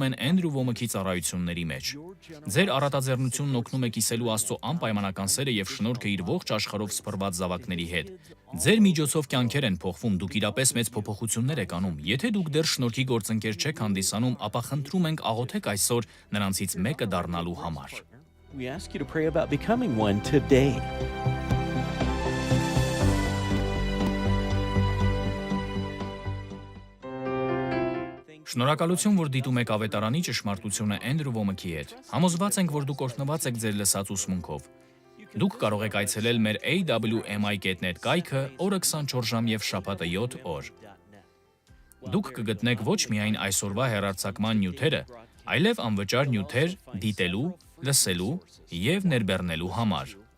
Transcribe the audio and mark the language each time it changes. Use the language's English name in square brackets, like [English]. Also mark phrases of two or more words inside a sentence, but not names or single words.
[Armenian] են Էնդրու Ոմկի ծառայությունների մեջ։ Ձեր առատաձեռնությունն օգնում է կիսելու Աստծո անպայմանական սերը եւ շնորհքը իր ողջ աշխարհով սփռված զավակների հետ։ Ձեր միջոցով կյանքեր են փոխվում, դուք իրապես մեծ փոփոխություններ եք անում։ Եթե դուք դեռ շնորհքի գործընկեր չեք հանդիսանում, ապա խնդրում ենք աղոթեք այսօր նրանցից մեկը դառնալու համար։ [English] We ask you to pray about becoming one today. [Armenian] Շնորհակալություն, որ դիտում եք ավետարանի ճշմարտությունը Էնդրու Ոմկի հետ։ Համոզված ենք, որ դուք օրհնված եք ձեր լսած ուսմունքով։ Դուք կարող եք այցելել մեր awmi.net կայքը օրը 24 ժամ եւ շաբաթը 7 օր։ Դուք կգտնեք ոչ միայն այսօրվա հեռարձակման նյութերը, այլև անվճար նյութեր դիտելու, լսելու եւ ներբեռնելու համար։